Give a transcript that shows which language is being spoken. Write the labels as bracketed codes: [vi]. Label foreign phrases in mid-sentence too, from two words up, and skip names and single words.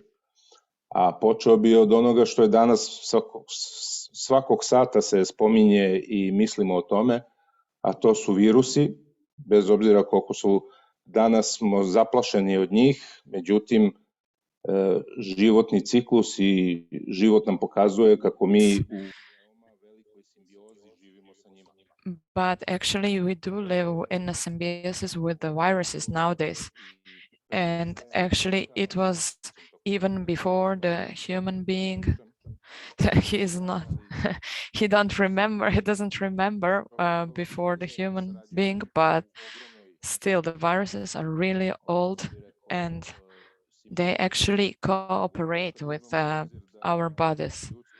[sr] A počeo bi od onoga što je danas svakog sata se spominje i mislimo o tome, a to su virusi, bez obzira koliko su danas smo zaplašeni od njih, međutim životni ciklus i život nam pokazuje kako mi u veoma velikoj simbiozi živimo sa njima. [en] But actually we do live in a symbiosis with the viruses nowadays. And actually it was even before the human being. He doesn't remember before the human being, but still the viruses are really old and they actually cooperate with our bodies.